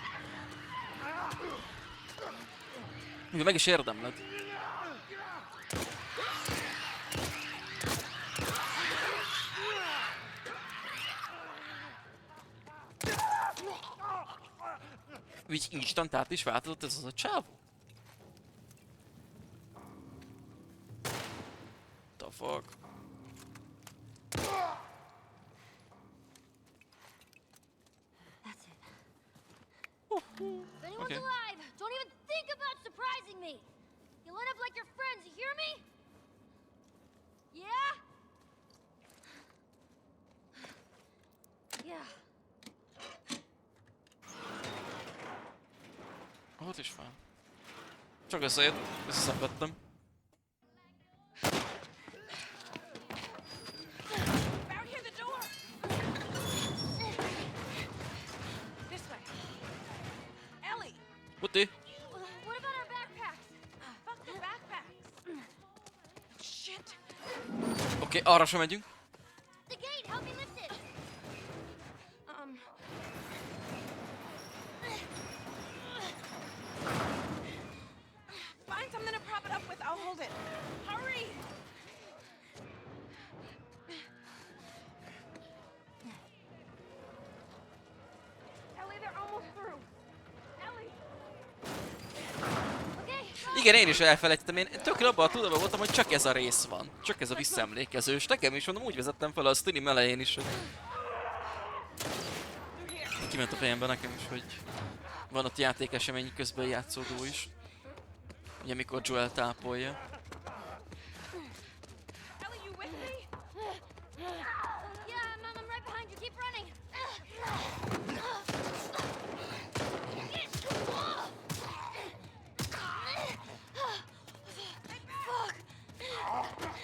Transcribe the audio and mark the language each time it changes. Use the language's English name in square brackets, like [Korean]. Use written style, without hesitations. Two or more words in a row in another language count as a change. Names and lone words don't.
[Hungarian] Még meg is érdemled. Úgy instantát is változott ez az a csávó? [English] The fuck? That's it. If anyone's Okay. alive, don't even think about surprising me. You line up like your friends, you hear me? Yeah? Yeah. [Hungarian] Ott is van. Csak összeszenvedtem. [English] Found here the door. This way. Ellie. Puti! What about our backpacks? Fuck the backpacks. Shit. [Hungarian] Oké, arra sem megyünk. [English] The gate, help me lift it. Find something to prop it up with. I'll hold it. Hurry. Ellie, they're almost through. Ellie. Okay, go. [Hungarian] Igen, én is elfelejtettem. Én tökre abban a tudatban voltam, hogy csak ez a rész van. Csak ez a visszaemlékezős. Nekem is mondom, úgy vezettem fel a stream elején is, hogy... Kiment a fejembe nekem is, hogy... Van ott játékesemény közben játszódó is. Ugye mikor Joel tápolja. [English] Ellie, you with me? Yeah, I'm right behind you. Keep running. Fuck.